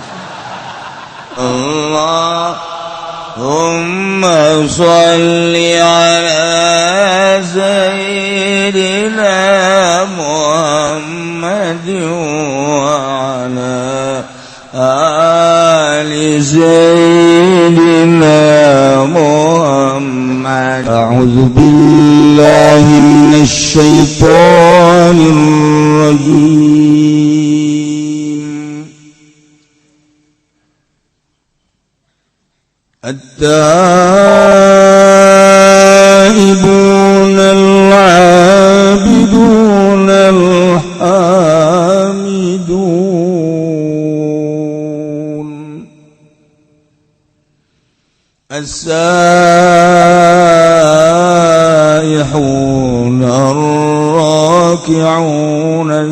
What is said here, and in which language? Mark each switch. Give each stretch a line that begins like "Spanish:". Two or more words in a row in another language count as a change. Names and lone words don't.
Arabic: اللهم صل على سيدنا محمد وعلى آل سيدنا محمد. أعوذ بالله من الشيطان الرجيم. التائبون العابدون الحامدون السائحون الراكعون